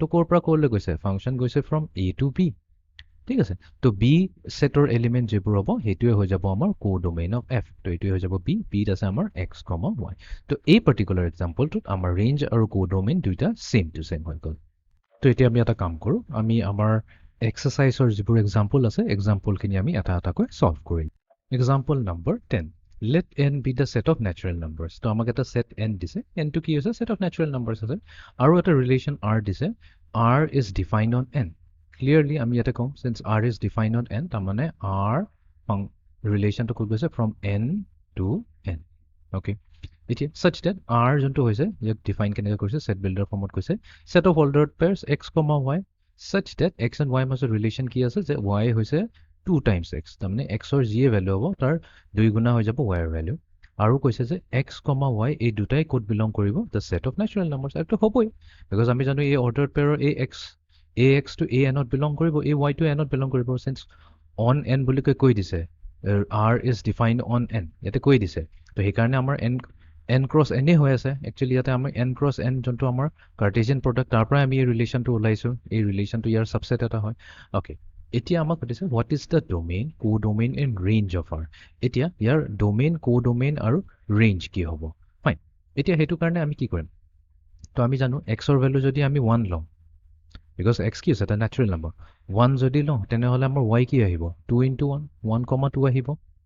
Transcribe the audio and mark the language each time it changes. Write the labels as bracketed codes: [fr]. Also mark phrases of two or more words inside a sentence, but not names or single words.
[as] ক'ৰ পৰা ক'লৈ গৈছে ফাংচন গৈছে [en] from A to B [as] ঠিক আছে তো বি ছেটৰ এলিমেণ্ট যিবোৰ হ'ব সেইটোৱে হৈ যাব আমাৰ [en] codomain of f [as] তো এইটোৱে হৈ যাব বিত আছে আমাৰ [en] x comma y [as] তো এই পাৰ্টিকুলাৰ এক্সাম্পলটোত আমাৰ ৰেঞ্জ আৰু কোডমেইন দুইটা [en] same to same [as] হৈ গ'ল তো এতিয়া আমি এটা কাম কৰোঁ আমি আমাৰ এক্সাৰচাইজৰ যিবোৰ এক্সাম্পল আছে এক্সাম্পলখিনি আমি এটা এটাকৈ ছল্ভ কৰিম [en] example number [as] 10 [en] let n be the set of natural numbers [as] তো আমাক এটা set n দিছে nটো কি হৈছে [en] set of natural numbers [as] আছে আৰু এটা ৰিলেশ্যন r দিছে [en] r is defined on n clearly [as] আমি ইয়াতে কওঁ [en] since r is defined on [as] n তাৰমানে r ৰিলেশ্যনটো ক'ত গৈছে [en] from n to n okay [as] এতিয়া [en] such that r [as] যোনটো হৈছে ইয়াক ডিফাইন কেনেকৈ কৰিছে [en] set builder [as] ফৰ্মত কৈছে [en] set of ordered pairs x, y such that x and y [as] মাজৰ ৰিলেশ্যন কি আছে যে y হৈছে [en] 2 times x [as] তাৰমানে x ৰ যিয়ে ভ্যালু হ'ব তাৰ 2 গুণা হৈ যাব y ৰ ভ্যালু আৰু কৈছে যে x, y এই দুটাই ক'ত বিলং কৰিব [en] the set of natural numbers [as] এইটো হ'বই বিকজ আমি জানো এই [en] ordered pair ax to an [as] ত বিলং কৰিব [en] y to n [as] ত বিলং কৰিব [en] since on n [as] বুলি কৈ দিছে [en] r is defined on n [as] ইয়াতে কৈ দিছে তো সেইকাৰণে আমাৰ [en] n cross n [as] হৈ আছে একচুৱেলি ইয়াতে আমাৰ [en] n cross n [as] যোনটো আমাৰ [en] Cartesian product [as] তাৰ পৰাই আমি এই ৰিলেশ্যনটো ওলাইছোঁ এই ৰিলেশ্যনটো ইয়াৰ সাবসেট এটা হয় ওকে এতিয়া আমাক সুধিছে [en] what is the domain codomain and range of R [as] এতিয়া ইয়াৰ [en] domain codomain [as] আৰু ৰেঞ্জ কি হ'ব ফাইন এতিয়া সেইটো কাৰণে আমি কি কৰিম তো আমি জানো এক্সৰ ভ্যালু যদি আমি 1 লওঁ বিকজ এক্স কি আছে এটা [en] natural number [as] 1 যদি লওঁ তেনেহ'লে আমাৰ y কি আহিব [en] 2 into 1 [as] 1, 2 আহিব